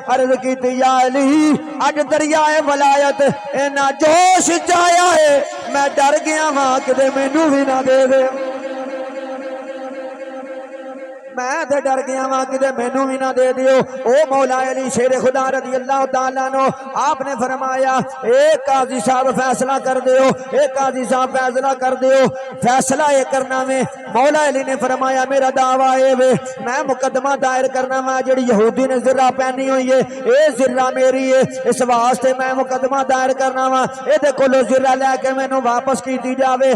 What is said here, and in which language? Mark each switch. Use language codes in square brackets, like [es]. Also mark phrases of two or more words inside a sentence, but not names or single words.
[pa] عرض کیتی یا علی اج دریائے ولایت اینا جوش چایا ہے، میں ڈر گیا وہاں کتے مینوں بھی نہ دے دے، میں تو ڈر گیا وہاں کہ مینوں بھی نہ دے دیو. او مولا علی شیر خدا [ar] رضي الله تعالى عنه [pa] آپنے فرمایا اے قاضی صاحب فیصلہ کر دیو، اے قاضی صاحب فیصلہ کر دیو. فیصلہ یہ کرنا میں مولا علی نے فرمایا میرا دعویٰ ہے وے میں مقدمہ دائر کرنا واں جیڑی یہودی نے زرہ پہنی ہوئی ہے یہ زرہ میری ہے، اس واسطے میں مقدمہ دائر کرنا واں ایدے کولوں زرہ لیکے مینوں واپس کیتی جاوے.